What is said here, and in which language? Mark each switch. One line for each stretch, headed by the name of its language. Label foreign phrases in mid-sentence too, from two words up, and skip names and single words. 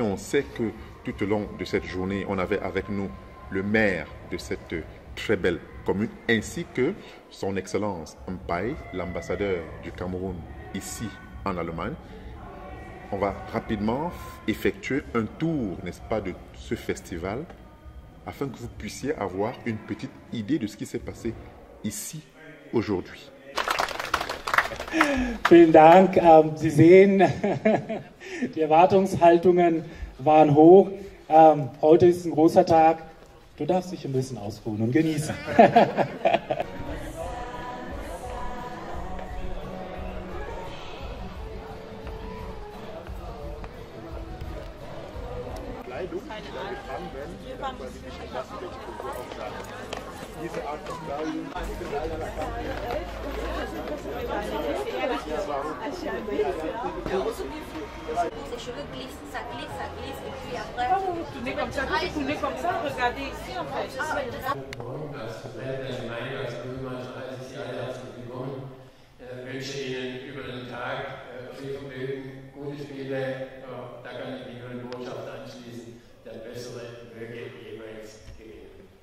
French: On sait que tout au long de cette journée, on avait avec nous le maire de cette très belle commune, ainsi que son Excellence Mpai, l'ambassadeur du Cameroun ici en Allemagne. On va rapidement effectuer un tour, n'est-ce pas, de ce festival, afin que vous puissiez avoir une petite idée de ce qui s'est passé ici aujourd'hui.
German: Vielen Dank. Sie sehen, die Erwartungshaltungen waren hoch. Heute ist ein großer Tag. Du darfst dich ein bisschen ausruhen und genießen. Diese Art von Kleidung.
French: Les cheveux glissent, ça glisse, et puis après... Tournez comme ça, regardez ici en fait.
German: Ich wünsche Ihnen über den Tag viel Vergnügen, gute Spiele. Da kann ich mich nur eine Botschaft anschließen, der Bessere möge jeweils gewinnen.